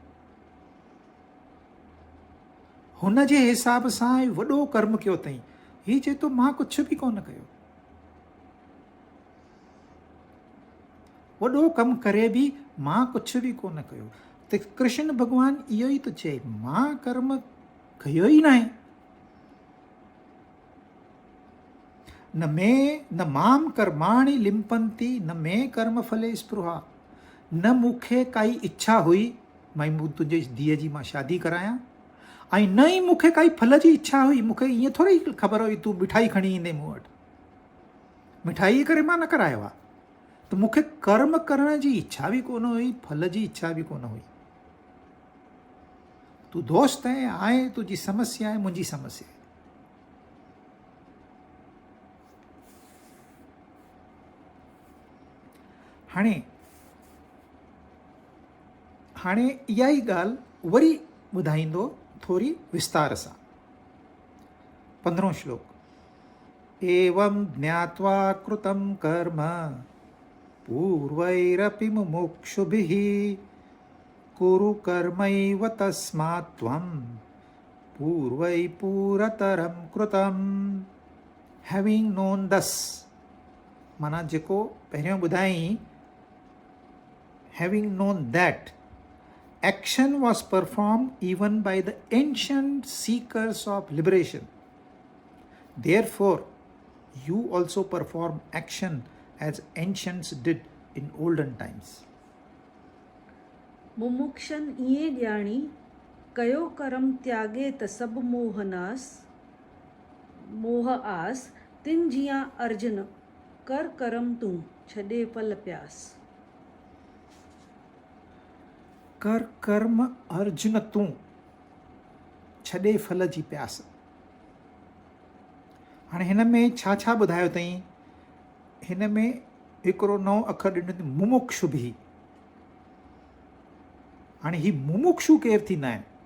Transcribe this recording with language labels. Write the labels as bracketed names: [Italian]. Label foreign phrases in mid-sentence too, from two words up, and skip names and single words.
[Sindhi] हुन जे हिसाब सां वॾो कर्म कयो अथई। हीउ चए थो मां कुझु बि कोन कयो। वॾो कमु करे बि मां कुझु बि कोन कयो। त कृष्ण भॻवानु इहो ई थो चए, मां कर्म कयो ई न आहे। [Sanskrit] न माम कर्माणि लिम्पंती न मे कर्म फले स्पृहा। [Sindhi] न मूंखे काई इच्छा हुई भई मूं तुंहिंजे धीअ जी मां शादी करायां, ऐं न ई मूंखे काई फल जी इच्छा हुई। मूंखे ईअं थोरी ख़बर हुई तूं मिठाई खणी ईंदे मूं वटि, मिठाई करे मां न करायो आहे। त मूंखे कर्म करण जी इच्छा बि कोन हुई, फल जी इच्छा बि कोन हुई। तूं दोस्त आहे, तुंहिंजी समस्या आहे, मुंहिंजी समस्या आहे। हाणे इहा ई ॻाल्हि वरी ॿुधाईंदो थोरी विस्तार सां। 15 श्लोक। [Sanskrit] एवं ज्ञात्वा कृतं कर्म पूर्वैरपि मुमुक्षुभिः कुरु कर्मैव तस्मात् त्वं पूर्वै पूरतरं कृतं। [English] having known this, [Sindhi] माना जेको पहिरियों ॿुधाई, [English] having known that action was performed even by the ancient seekers of liberation, therefore you also perform action as ancients did in olden times. [Sindhi] मुमुक्षन इए ॼाणी कयो करम त्यागे त सब मोह आस, तिन जिया अर्जुन कर करम तूं छॾे फल प्यास। कर कर्म अर्जुन तूं छॾे फल जी प्यास। हाणे हिन में छा छा ॿुधायो अथई? हिन में हिकिड़ो नओं अखर ॾिनो अथई, मुमुक्षु भी। हाणे ही मुमुक्षु केरु थींदा आहिनि?